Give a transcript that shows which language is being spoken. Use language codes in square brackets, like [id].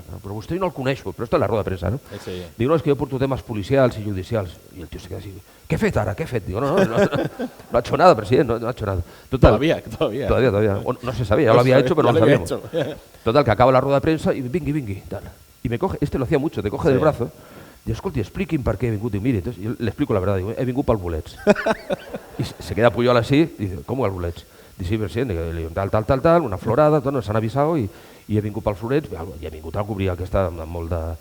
[ca] Però vostè no el coneixo, però [es] esto es la rueda de [ca] premsa, ¿no? [es] Sí. Digo, no, es que yo [ca] porto [es] temas [ca] policials y judicials. [es] Y el tío se queda así, [ca] ¿qué he fet ara? ¿Qué he fet? [es] Digo, no ha hecho nada, presidente, no ha hecho nada. Total, todavía. No se sabía, ya lo había hecho, pero no lo sabíamos. Total, que acaba la rueda de prensa y [ca] vingui, [es] tal. Y me coge, lo hacía mucho, te coge del brazo. Digo, [ca] escolti, expliqui'm per què he vingut. [es] Digo, mire, entonces yo le explico la verdad, digo, [ca] he vingut pel bolets. [es] Y se queda Pujol así, y dice, ¿cómo [ca] el bolets? [es] Dice, sí, presidente, [ca] tal, una florada, tot, [es] nos han avisado [ca] i he vingut pel Florets, i he vingut a cobrir el que està amb molt de...